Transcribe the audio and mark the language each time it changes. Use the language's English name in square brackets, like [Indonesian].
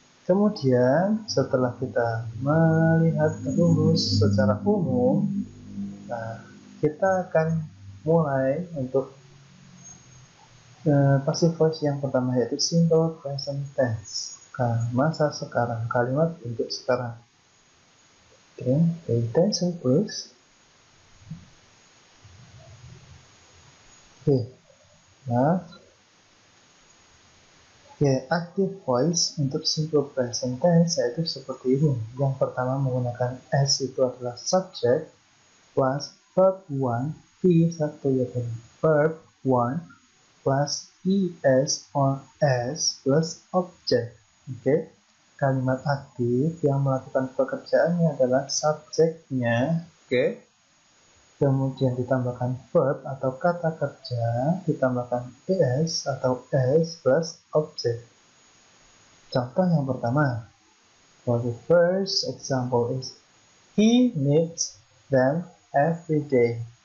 [Indonesian] Kemudian setelah kita melihat rumus secara umum, kita akan mulai untuk passive voice yang pertama yaitu simple present tense. Masa sekarang, kalimat bentuk sekarang. [English] Oke, pay attention please. [Indonesian] Oke, nah, active voice untuk simple present tense yaitu seperti ini. Yang pertama menggunakan s itu adalah subject plus verb 1 v1 yaitu verb 1 plus es or s plus object. Oke. Kalimat aktif yang melakukan pekerjaannya adalah subjeknya. Oke. kemudian ditambahkan verb atau kata kerja, ditambahkan es atau s plus object. Contoh yang pertama, [English] for the first example is he meets them every day.